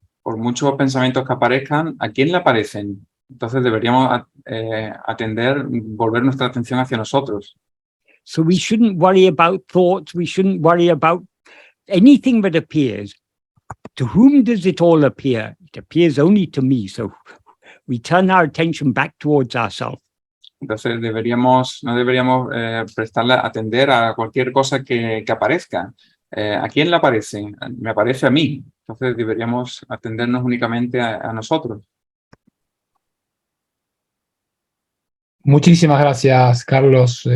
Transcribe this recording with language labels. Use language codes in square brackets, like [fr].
[es] Por muchos pensamientos que aparezcan, ¿a quién le aparecen? Entonces deberíamos volver nuestra atención hacia nosotros. [en] So we shouldn't worry about thoughts. We shouldn't worry about anything that appears. To whom does it all appear? It appears only to me. So we turn our attention back towards ourselves. [es] Entonces no deberíamos atender a cualquier cosa que aparezca. ¿A quién le aparece? Me aparece a mí. Entonces deberíamos atendernos únicamente a nosotros. Muchísimas gracias, Carlos.